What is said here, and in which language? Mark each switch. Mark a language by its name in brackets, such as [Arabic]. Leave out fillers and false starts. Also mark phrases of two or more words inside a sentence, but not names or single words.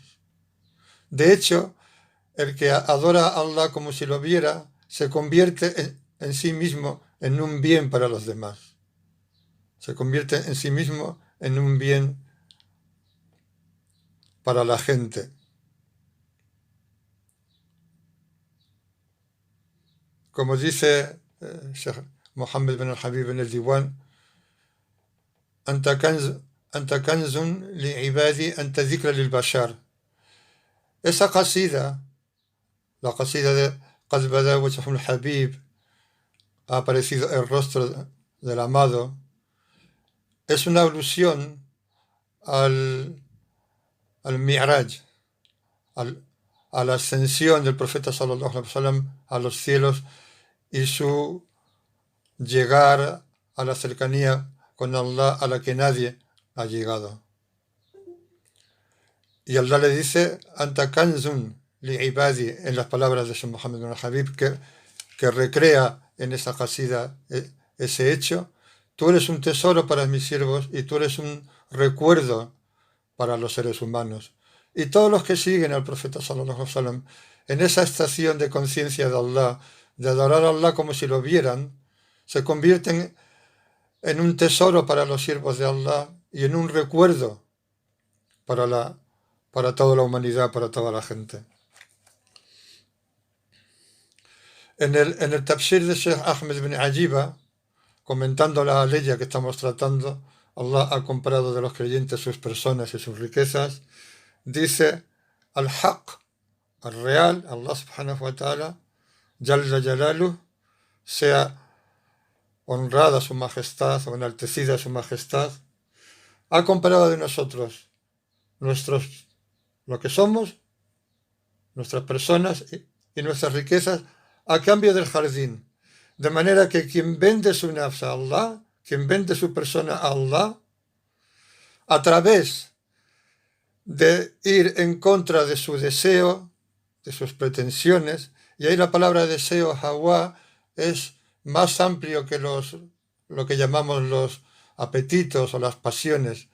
[Spanish] De hecho, el que adora a Allah como si lo viera, se convierte en sí mismo en un bien para los demás. Se convierte en sí mismo en un bien para la gente. como dice Sheikh Mohammed bin al-Habib en el Diwan, [Arabic] أنت كنز لعبادي أنت ذكرى للبشر. [Spanish] Esa qasida, la qasida de Qad bada wajhu al-Habib, ha aparecido el rostro del amado, es una alusión al Mi'raj, a la ascensión del profeta [Arabic] صلى الله عليه وسلم [Spanish] a los cielos y su llegar a la cercanía con Allah a la que nadie ha llegado. Y Allah le dice, [Arabic] أنت كنز لعبادي, [Spanish] en las palabras de Sheikh Mohammed bin al-Habib, que recrea en esa qasida ese hecho. Tú eres un tesoro para mis siervos y tú eres un recuerdo para los seres humanos. Y todos los que siguen al profeta [Arabic] صلى الله عليه وسلم [Spanish] en esa estación de conciencia de Allah, de adorar a Allah como si lo vieran, se convierten en un tesoro para los siervos de Allah y en un recuerdo para toda la humanidad, para toda la gente. En el tafsir de Sheikh Ahmed bin Ajiba, comentando la aleya que estamos tratando, Allah ha comparado de los creyentes sus personas y sus riquezas, dice, al-Haq, al real, Allah [Arabic] سبحانه وتعالى، جل جلاله, [Spanish] sea honrada su majestad o enaltecida su majestad, ha comparado de nosotros lo que somos, nuestras personas y nuestras riquezas a cambio del jardín. De manera que quien vende su nafs a Allah, quien vende su persona a Allah, a través de ir en contra de su deseo, de sus pretensiones, y ahí la palabra deseo, hawa, es más amplio que lo que llamamos los apetitos o las pasiones.